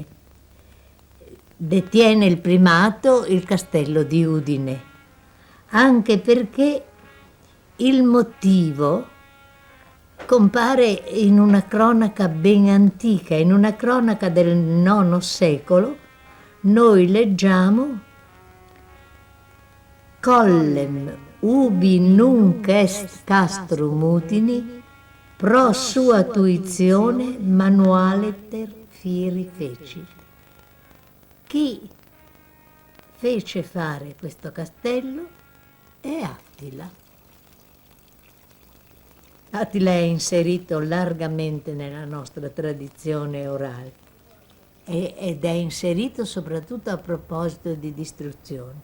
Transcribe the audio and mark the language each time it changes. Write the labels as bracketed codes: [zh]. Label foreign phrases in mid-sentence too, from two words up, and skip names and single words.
[it] Detiene il primato il castello di Udine, anche perché il motivo compare in una cronaca ben antica, in una cronaca del IX secolo. Noi leggiamo: [la] Collem ubi nunc est castrum Utini, pro sua tuizione manualeter fieri fecit. [it] Chi fece fare questo castello è Attila. Attila è inserito largamente nella nostra tradizione orale ed è inserito soprattutto a proposito di distruzione.